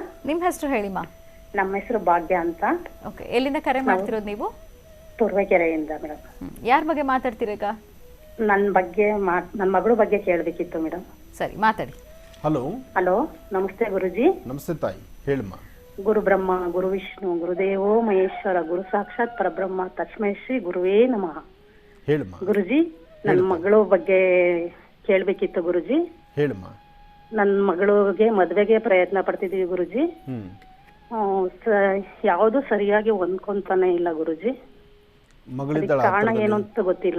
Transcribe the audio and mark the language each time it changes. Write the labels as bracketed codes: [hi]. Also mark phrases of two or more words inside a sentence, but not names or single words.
[kn] ನಿಮ್ಮ ಹೆಸರು ಹೇಳಿಮಾ. ನಮ್ಮ ಹೆಸರು ಭಾಗ್ಯ ಅಂತ. ಓಕೆ, ಎಲ್ಲಿಂದ ಕರೆ ಮಾಡ್ತಿರೋದು ನೀವು? ತುರುವೇಕೆರೆಯಿಂದ ಮೇಡಮ್. ಯಾರ ಬಗ್ಗೆ ಮಾತಾಡ್ತೀರೀಗ? ನನ್ನ ಮಗಳ ಬಗ್ಗೆ ಕೇಳಬೇಕಿತ್ತು ಮೇಡಮ್. ಸರಿ, ಮಾತಾಡಿ. ಹಲೋ, ನಮಸ್ತೆ ಗುರುಜಿ. ನಮಸ್ತೆ ತಾಯಿ, ಹೇಳಮ್ಮ. [sa] ಗುರು ಬ್ರಹ್ಮ, ಗುರು ವಿಷ್ಣು, ಗುರುದೇವೋ ಮಹೇಶ್ವರ, ಗುರು ಸಾಕ್ಷಾತ್ ಪರಬ್ರಹ್ಮ, ತಸ್ಮೈ ಶ್ರೀ ಗುರುವೇ ನಮಃ. [kn] ಹೇಳಮ್ಮ. ಗುರುಜಿ, ನನ್ನ ಮಗಳ ಬಗ್ಗೆ ಕೇಳಬೇಕಿತ್ತು ಗುರುಜಿ. ಹೇಳಮ್ಮ. ನನ್ನ ಮಗಳಿಗೆ ಮದ್ವೆಗೆ ಪ್ರಯತ್ನ ಪಡ್ತಿದೀವಿ ಗುರುಜಿ. ಯಾವುದು ಸರಿಯಾಗಿ ಹೊಂದ್ಕೊಂತಾನೆ ಇಲ್ಲ ಗುರುಜಿ. ಕಾರಣ ಏನು ಅಂತ ಗೊತ್ತಿಲ್ಲ.